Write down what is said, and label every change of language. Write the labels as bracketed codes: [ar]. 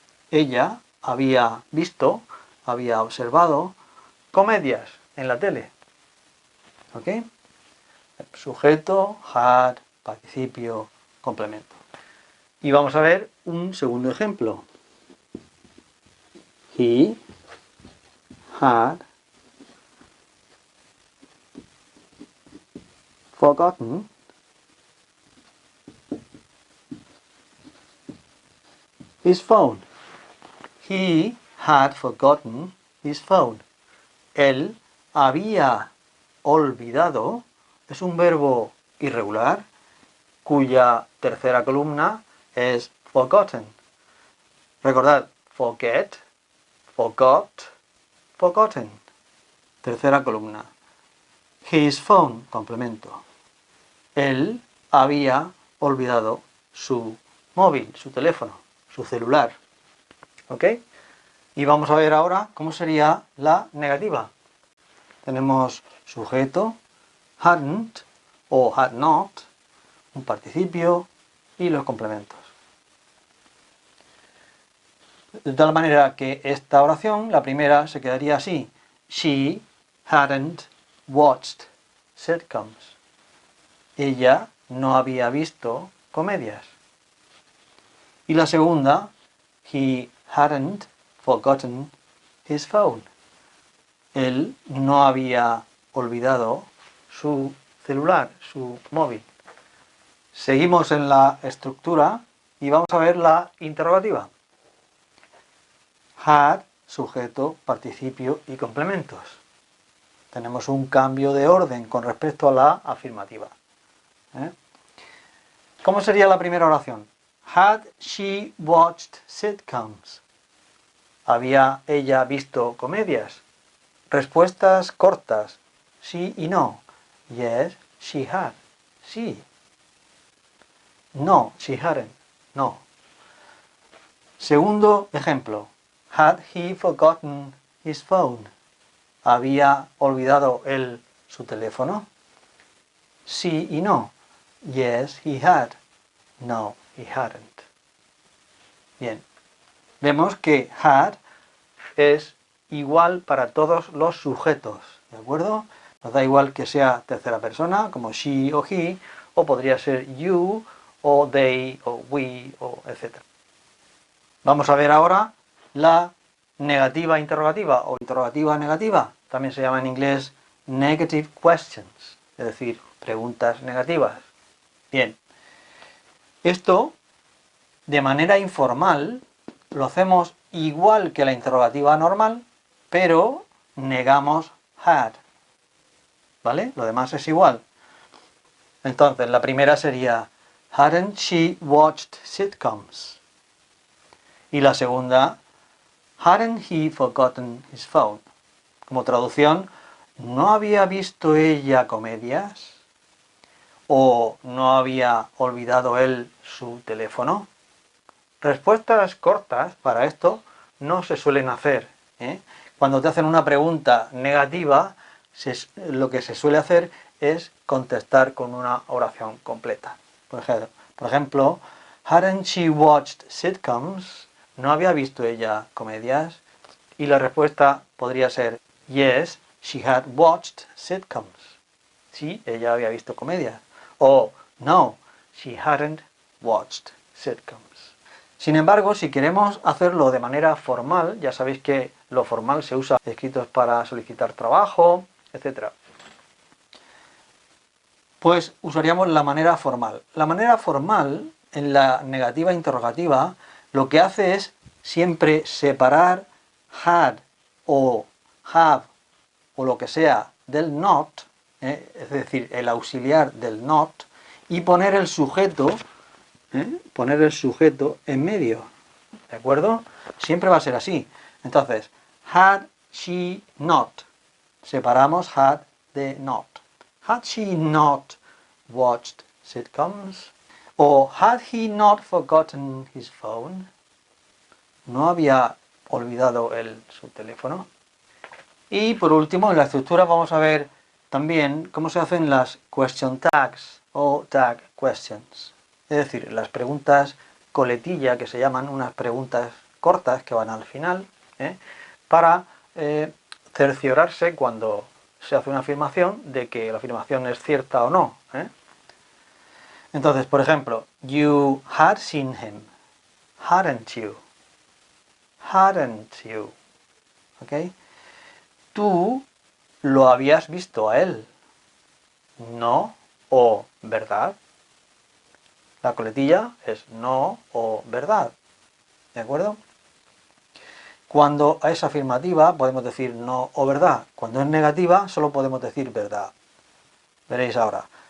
[es] Ella había visto, había observado comedias en la tele. ¿Ok? Sujeto, had, participio, complemento. Y vamos a ver un segundo ejemplo. [en] He had forgotten his phone. He had forgotten his phone. [es] Él había olvidado, es un verbo irregular cuya tercera columna es forgotten. Recordad, forget, forgot, forgotten. Tercera columna. His phone, complemento. Él había olvidado su móvil, su teléfono, su celular. ¿Ok? Y vamos a ver ahora cómo sería la negativa. Tenemos sujeto, hadn't o had not, un participio y los complementos. De tal manera que esta oración, la primera, se quedaría así. [en] She hadn't watched sitcoms. [es] Ella no había visto comedias. Y la segunda, [en] he hadn't forgotten his phone. [es] Él no había olvidado su celular, su móvil. Seguimos en la estructura y vamos a ver la interrogativa. Had, sujeto, participio y complementos. Tenemos un cambio de orden con respecto a la afirmativa. ¿Cómo sería la primera oración? [en] Had she watched sitcoms? [es] ¿Había ella visto comedias? Respuestas cortas, sí y no. [en] Yes, she had. Sí. No, she hadn't. No. [es] Segundo ejemplo. [en] Had he forgotten his phone? [es] ¿Había olvidado él su teléfono? Sí y no. [en] Yes, he had. No, he hadn't. [es] Bien. Vemos que had es igual para todos los sujetos, ¿de acuerdo? Nos da igual que sea tercera persona, como she o he, o podría ser you, o they, o we, o etc. Vamos a ver ahora la negativa interrogativa o interrogativa negativa. También se llama en inglés negative questions, es decir, preguntas negativas. Bien, esto de manera informal lo hacemos igual que la interrogativa normal, pero negamos had. ¿Vale? Lo demás es igual. Entonces, la primera sería [en] hadn't she watched sitcoms? [es] Y la segunda, [en] hadn't he forgotten his phone? [es] Como traducción, ¿no había visto ella comedias? ¿O no había olvidado él su teléfono? Respuestas cortas para esto no se suelen hacer. Cuando te hacen una pregunta negativa, lo que se suele hacer es contestar con una oración completa. Por ejemplo, [en] hadn't she watched sitcoms? [es] ¿No había visto ella comedias? Y la respuesta podría ser [en] yes, she had watched sitcoms. [es] Sí, ella había visto comedias. [en] O no, she hadn't watched sitcoms. [es] Sin embargo, si queremos hacerlo de manera formal, ya sabéis que lo formal se usa escritos para solicitar trabajo, etc. Pues usaríamos la manera formal. La manera formal, en la negativa interrogativa, lo que hace es siempre separar had o have o lo que sea del not, es decir, el auxiliar del not, y poner el sujeto en medio, ¿de acuerdo? Siempre va a ser así. Entonces, [en] had she not, [es] separamos had de not. [en] Had she not watched sitcoms? O had he not forgotten his phone? [es] ¿No había olvidado él su teléfono? Y por último, en la estructura vamos a ver también cómo se hacen las question tags o tag questions. Es decir, las preguntas coletilla, que se llaman unas preguntas cortas que van al final, para cerciorarse cuando se hace una afirmación de que la afirmación es cierta o no. Entonces, por ejemplo, [en] you had seen him, hadn't you? Hadn't you? ¿Ok? [es] Tú lo habías visto a él, ¿no? O ¿verdad? La coletilla es no o verdad, ¿de acuerdo? Cuando es afirmativa podemos decir no o verdad. Cuando es negativa solo podemos decir verdad. Veréis ahora.